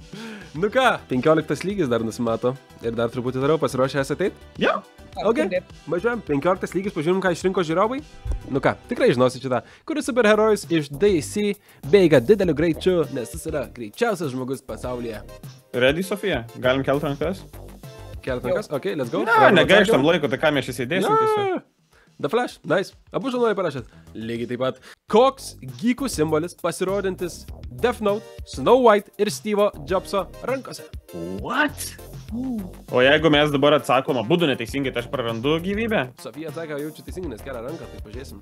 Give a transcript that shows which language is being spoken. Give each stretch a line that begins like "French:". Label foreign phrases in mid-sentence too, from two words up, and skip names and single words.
Lithuanian: Nu ką, 15 lygis dar nusimato. Ir dar truputį toliau pasiruošę esate ateit? Jo. Ok, važiuojam. 15 lygis, pažiūrim, ką išrinko žiūrovai. Nu ką, tikrai žinosi šitą. Kuris superherojus iš DC bėga dideliu greičiu, nes jis yra greičiausias žmogus pasaulyje. Ready, Sofija? Galim kelt rankas? Kelt rankas?
English: Ok, let's go.
Lithuanian: Ne, negaištam laiko, tai ką mes čia sėdėsim tiesiog.
English: The Flash, nice.
Lithuanian: Abu žurnalai parašėt. Lygiai taip pat. Koks geekų simbolis pasirodantis Death Note, Snow White ir Steve'o Jobso rankose?
English: What?
Lithuanian: O jeigu mes dabar atsakom abudu neteisingai, tai aš prarandu gyvybę? Sofija atsakė, jaučiu teisingai, nes kelia ranką, tai pažiūrėsim.